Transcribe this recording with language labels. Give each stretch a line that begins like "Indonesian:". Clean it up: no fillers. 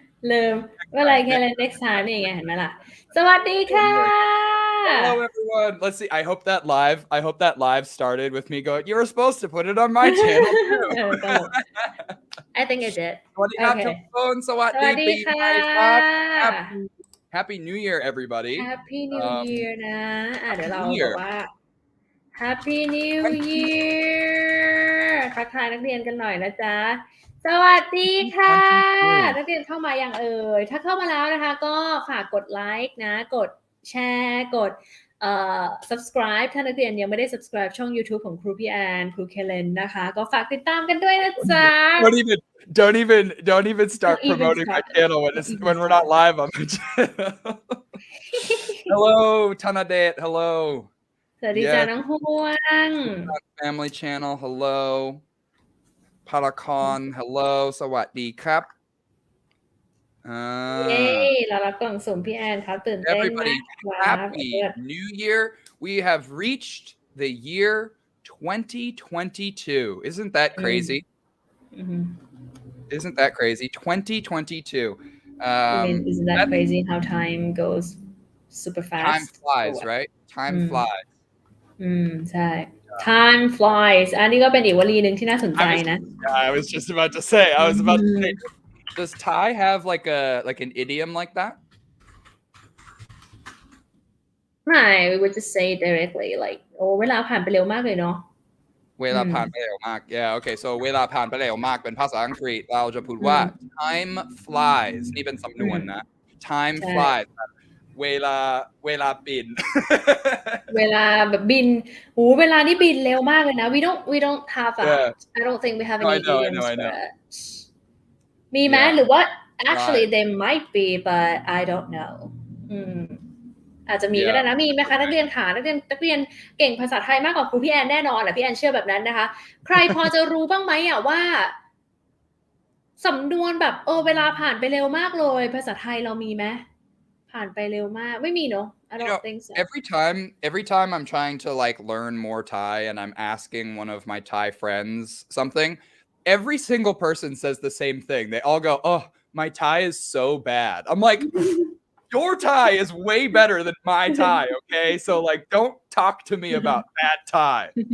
Thai: ลืมเมื่อไรแค่
English: next time
Thai: นี่ไงเห็นไหมล่ะสวัสดีค่ะ
English: Hello everyone. Let's see. I hope that live started with me going, you were supposed to put it on my channel too. I think it did.
Thai: สวัสดีครับทุกคนสวัสดีปีใหม่ครับ
English: Happy New Year everybody. Happy New Year
Thai: นะเดี๋ยวเราบอกว่า Happy New Year ทักทายนักเรียนกันหน่อยนะจ๊ะสวัสดีค่ะนักเรียนเข้ามาอย่างถ้าเข้ามาแล้วนะคะก็ฝากกดไลค์นะกดแชร์กดsubscribe ถ้านักเรียนยังไม่ได้ subscribe ช่อง YouTube ของครูพี่แอนครูเคเลนนะคะก็ฝากติดตามกันด้วยนะจ๊ะ
English: Don't even start promoting my channel when we're not live on my channel. Hello, Tanadet. Hello.
Thai: สวัสดีจ้าน้องฮวง
English: Family channel. Hello. Parakon. Hello.
Thai: สวัสดีครับ เย้เรารับกล่องสุ่มพี่แอนครับตื่นเต้น
English: Everybody, happy New Year. We have reached the year 2022. Isn't that crazy? Isn't that crazy? 2022. Isn't that crazy how time goes super fast? Time flies, right? Time flies.
Thai: ใช่
English: Time flies
Thai: อันนี้ก็เป็นอีกวลีหนึ่งที่น่าสนใจนะ
English: I was about to say does Thai have like an idiom like that? No, we would just say directly like
Thai: โอ้เวลาผ่านไปเร็วมากเลยเนาะ เวลาผ่านไปเร็วมาก
English: Yeah, okay.
Thai: So เวลาผ่านไปเร็วมากเป็นภาษาอังกฤษเราจะพูดว่า
English: time flies
Thai: นี่เป็นสำนวนนะ time flies เวลาบิน เวลาแบบบินเวลานี่บินเร็วมากเลยนะ
English: we don't have I don't think we have any idioms for that
Thai: มีไหมหรือว่า
English: actually they might be but I don't know
Thai: อาจจะมีก็ได้นะมีไหมคะนักเรียนค่ะนักเรียนเก่งภาษาไทยมากกว่าครูพี่แอนแน่นอนพี่แอนเชื่อแบบนั้นนะคะใครพอจะรู้บ้างไหมว่าสำนวนแบบเวลาผ่านไปเร็วมากเลยภาษาไทยเรามีไหมผ่านไปเร็วมากไม่มีเนาะ
English: I don't think so. Every time I'm trying to like learn more Thai and I'm asking one of my Thai friends something, every single person says the same thing. They all go, "Oh, my Thai is so bad." I'm like, your Thai is way better than my Thai, okay? So like, don't talk to me about bad Thai.